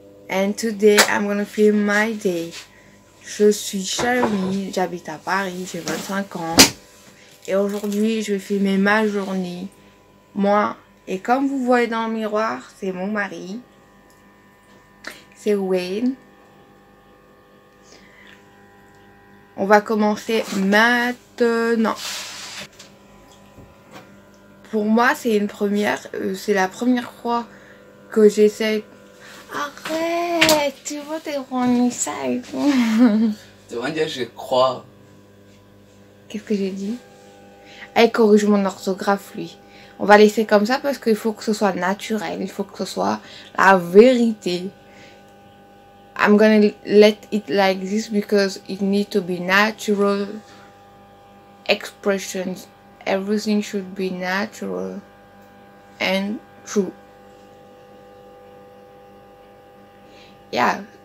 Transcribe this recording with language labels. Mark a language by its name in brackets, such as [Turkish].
[English] And today I'm gonna film my day. [French] Je suis Charmine, j'habite à Paris, j'ai 25 ans. Et aujourd'hui, je vais filmer ma journée. Moi, et comme vous voyez dans le miroir, c'est mon mari. C'est Wayne. On va commencer maintenant. Pour moi, c'est une première. C'est la première fois que j'essaie. Arrête, tu vois tes ça et tout. Tu vas dire je crois. Qu'est-ce que j'ai dit? Elle corrige mon orthographe, lui. On va laisser comme ça parce qu'il faut que ce soit naturel. Il faut que ce soit la vérité. [English] I'm gonna let it like this because it needs to be natural expressions. Everything should be natural and true. Yeah.